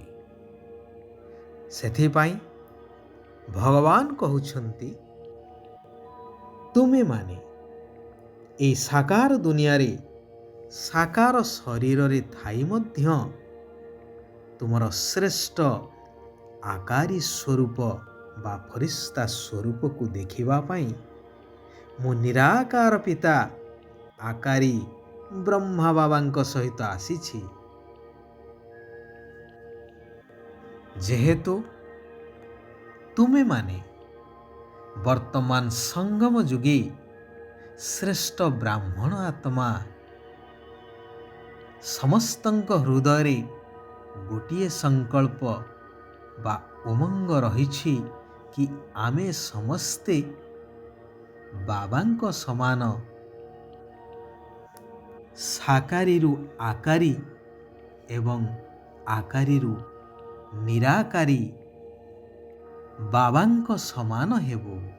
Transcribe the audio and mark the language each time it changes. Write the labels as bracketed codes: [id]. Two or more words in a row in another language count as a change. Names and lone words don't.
[or] ସେଥିପାଇଁ ଭଗବାନ କହୁଛନ୍ତି, ତୁମେ ମାନେ ଏ ସାକାର ଦୁନିଆ ରେ ସାକାର ଶରୀର ରେ ଥାଇ ମଧ୍ୟ ତୁମର ଶ୍ରେଷ୍ଠ ଆକାରୀ ସ୍ୱରୂପ ବା ଫରିସ୍ତା ସ୍ୱରୂପ କୁ ଦେଖିବା ପାଇଁ ମୁଁ ନିରାକାର ପିତା ଆକାରୀ ବ୍ରହ୍ମା ବାବାଙ୍କ ସହିତ ଆସିଛି। ଯେହେତୁ ତୁମେ ମାନେ ବର୍ତ୍ତମାନ ସଙ୍ଗମ ଯୁଗୀ ଶ୍ରେଷ୍ଠ ବ୍ରାହ୍ମଣ ଆତ୍ମା, ସମସ୍ତଙ୍କ ହୃଦୟ ରେ ଗୋଟିଏ ସଂକଳ୍ପ ବା ଉମଙ୍ଗ ରହିଛି କି ଆମେ ସମସ୍ତେ ବାବାଙ୍କ ସମାନ ସାକାରୀରୁ ଆକାରୀ ଏବଂ ଆକାରୀରୁ ନିରାକାରୀ ବାବାଙ୍କ ସମାନ ହେବୁ।